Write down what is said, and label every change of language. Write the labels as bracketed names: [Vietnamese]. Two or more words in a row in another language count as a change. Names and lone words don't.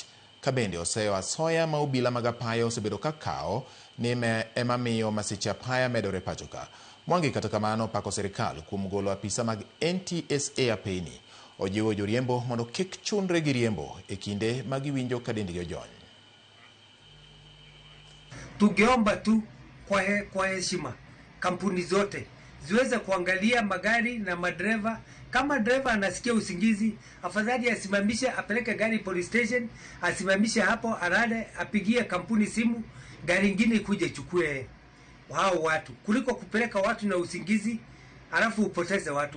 [Luo (Kenya and Tanzania)] Kabende oseyo asoya ma obila mag apaya osebedo ka kawo ni ema miyo masiche apaya medore pacho ka. Mwangi kata kamano pako sirikal kuom golo apisa mag NTSA apeni. Ojiwo joriembo mondo kik chunre gi riembo e kinde ma giwinjo ka dendgi ojony. [Swahili] Tungeomba tu kwa heshima kampuni zote ziweze kuangalia magari na madereva. Kama dereva anasikia usingizi, afadhali asimamishe, apeleke gari [English] police station, [Swahili] asimamishe hapo, arade, apigie kampuni simu, gari ingine kuje chukue hao watu, kuliko kupeleka watu na usingizi alafu upoteze watu.